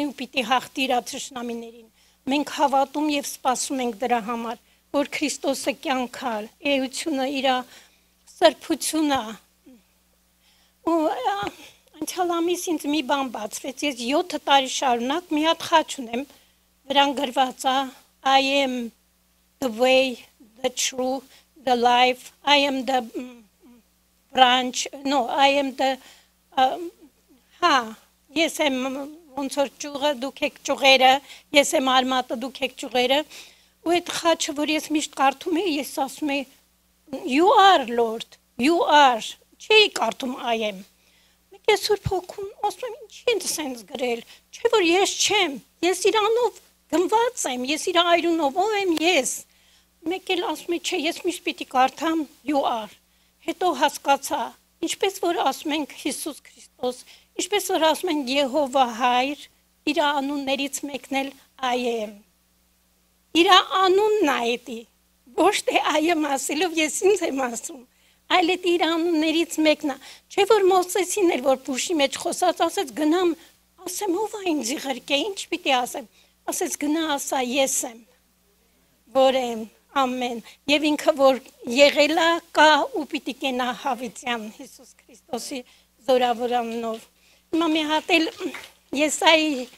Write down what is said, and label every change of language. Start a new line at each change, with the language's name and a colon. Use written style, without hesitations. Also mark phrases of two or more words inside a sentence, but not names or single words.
Armenian: ու պիտի հաղթի իր թշնամիներին։ Մենք հավատում եւ սպասում ենք դրա համար, որ Քրիստոսը կյանքալ, էությունը իր սրբությունը ու անցյալ ամիս ինձ մի բան բացվեց, ես 7 տարի շարունակ մի հատ խաչ ունեմ, վրան գրված է
English: I am the way, the truth, the life, I am the branch, no, I am the
Armenian: ես եմ ոնց որ ճյուղը, դուք եք ճյուղերը, ես եմ արմատը, դուք եք ճյուղերը, ու այդ խաչը, որ ես միշտ կարդում եի, ես ասում եի
English: you are Lord, you are,
Armenian: չի կարդում
English: I am։
Armenian: Մեկ է Սուրբ Հոգուն, ասում եմ, ինչի են սենց գրել, չէ որ ես չեմ, ես իրանով գնված եմ, ես իր այրունով, ով եմ ես։ Մեկ էլ ասում եմ, չէ, ես միշտ պիտի կարդամ
English: you are։
Armenian: Հետո հասկացա, ինչպես որ ասում ենք Հիսուս Քրիստոս, ինչպես որ ասում ենք Եհովա Հայր, իր անուններից մեկն էլ
English: I am։
Armenian: Իր անունն է էդի, ոչ թե
English: I am
Armenian: ասելով ես ինձ եմ ասում, այլ էդ իր անուններից մեկն է։ Չէ որ Մովսեսին էր, որ փուշի մեջ խոսած, ասեց գնամ, ասեմ ով է ինձ ղրկե, ինչ պիտի ասեմ, ասեց գնա ասա ես եմ, որ եմ, ամեն, եւ ինքը որ եղել է կա ու պիտի կենա հավիտյան Հիսուս Քրիստոսի զորավորանով։ Հիմա մի հատ էլ Եսայի